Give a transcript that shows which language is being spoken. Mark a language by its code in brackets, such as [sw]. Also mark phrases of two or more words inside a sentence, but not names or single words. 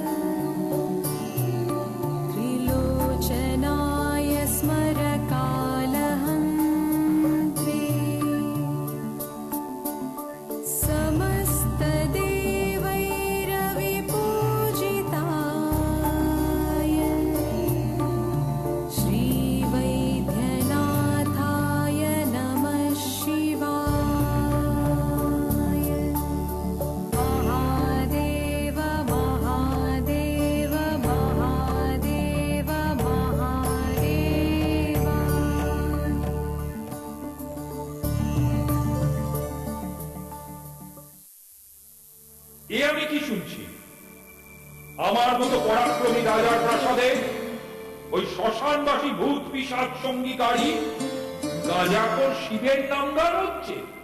[sa] त्रिलोचनाय स्मरकालहन्त्रे समस्तदेवैरविपूजिताय श्रीवैद्यनाथाय नमः शिवाय। महादेव महादेव महादेव महादेव। [bn] এ আমি কি শুনছি? আমার মতো পরাক্রমী রাজার প্রাসাদে ওই শ্মশানবাসী ভূত পিশাচ সঙ্গীকারী গাঁজাখোর শিবের নাম গান হচ্ছে।